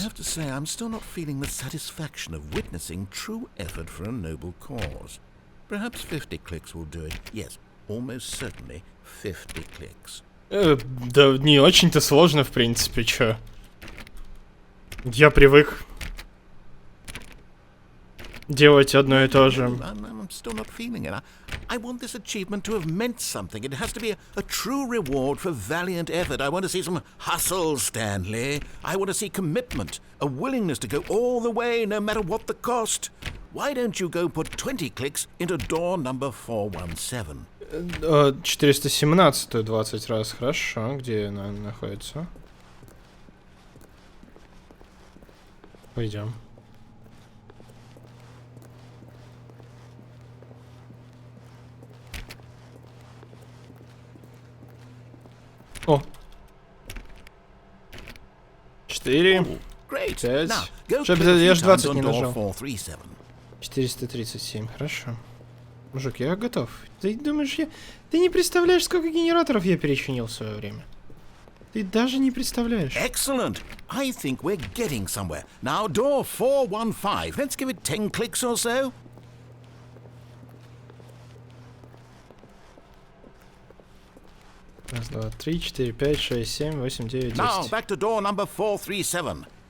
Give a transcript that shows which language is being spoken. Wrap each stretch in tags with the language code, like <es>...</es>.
<en>I have to say, I'm still not feeling the satisfaction of witnessing true effort for a noble cause. Perhaps 50 clicks will do it. Yes, almost certainly 50 clicks.</en> <ru>Да не очень-то сложно, в принципе, чё. Я привык делать одно и то же.</ru> <en>I'm still not feeling it. I want this achievement to have meant something. It has to be a true reward for valiant effort. I want to see some hustle, Stanley. I want to see commitment, a willingness to go all the way, no matter what the cost. Why don't you go put 20 clicks into door number 417?</en> <ru>417-ю 20 раз. Хорошо. Где она находится? Пойдем. О! 4, 5. Я же 20 не нажал. 437, хорошо. Мужик, я готов. Ты думаешь, Ты не представляешь, сколько генераторов я перечинил в свое время. Ты даже не представляешь.</ru> <en>Excellent. I think we're getting somewhere. Now, door 415. Let's give it 10 clicks or so.</en> <ru>Раз, два, три, 4, 5, 6, 7, 8, 9, 10.</ru> <en>Now, back to door number 437.</en>